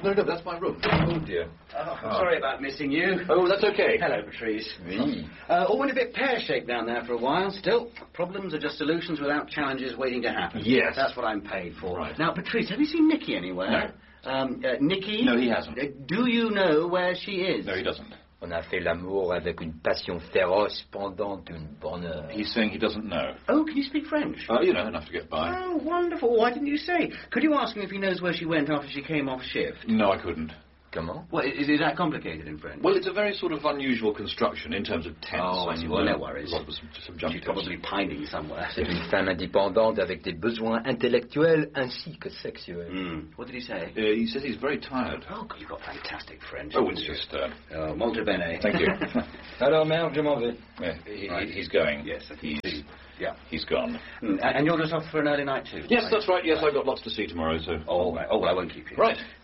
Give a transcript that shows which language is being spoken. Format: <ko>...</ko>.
<en>No, that's my room. Oh, dear. I'm sorry about missing you. Oh, that's okay. Hello, Patrice. Me? All went a bit pear-shaped down there for a while. Still, problems are just solutions without challenges waiting to happen. Yes. That's what I'm paid for. Right. Now, Patrice, have you seen Nicky anywhere? No. Nicky? No, he hasn't. Do you know where she is? No, he doesn't.</en> <fr>On a fait l'amour avec une passion féroce pendant une bonne heure.</fr> <en>He's saying he doesn't know. Oh, can you speak French? You know, enough to get by. Oh, wonderful. Why didn't you say? Could you ask him if he knows where she went after she came off shift? No, I couldn't.</en> <fr>Comment?</fr> <en>Well, is that complicated in French? Well, it's a very sort of unusual construction in terms of tense. Oh, I see. Well, no worries. A lot of subjunctives. She's probably pining somewhere.</en> <fr>C'est une femme indépendante avec des besoins intellectuels ainsi que sexuels.</fr> <en>Mm. What did he say? He says he's very tired. Oh, God, you've got fantastic French. Oh, it's just...</en> <it>Molto bene.</it> <en>Thank you.</en> <fr>Alors, mère, je m'en vais.</fr> <en>He's going. Yes, He's gone. And you're just off for an early night, too? Yes, that's right. Yes, I've got lots to see tomorrow, so... All right. Oh, well, I won't keep you. Right.</en>